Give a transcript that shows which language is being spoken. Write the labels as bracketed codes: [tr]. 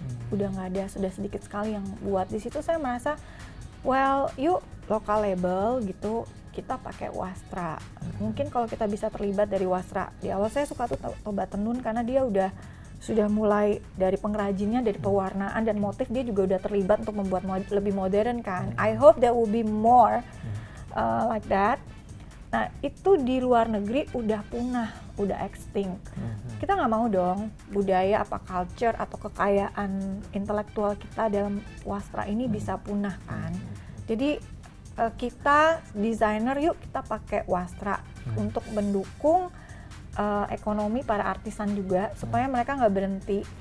[id] Udah nggak ada, sudah sedikit sekali yang buat. Di situ saya merasa, well, yuk lokal label gitu, kita pakai wastra. Mungkin kalau kita bisa terlibat dari wastra. Di awal saya suka tuh Toba Tenun karena dia sudah mulai dari pengrajinnya, dari pewarnaan dan motif, dia juga udah terlibat untuk membuat lebih modern kan. [en] I hope there will be more like that. [id] Nah itu di luar negeri udah punah, udah extinct. Kita nggak mau dong budaya apa culture atau kekayaan intelektual kita dalam wastra ini bisa punah kan. Jadi kita desainer, yuk kita pakai wastra untuk mendukung ekonomi para artisan juga, supaya mereka nggak berhenti.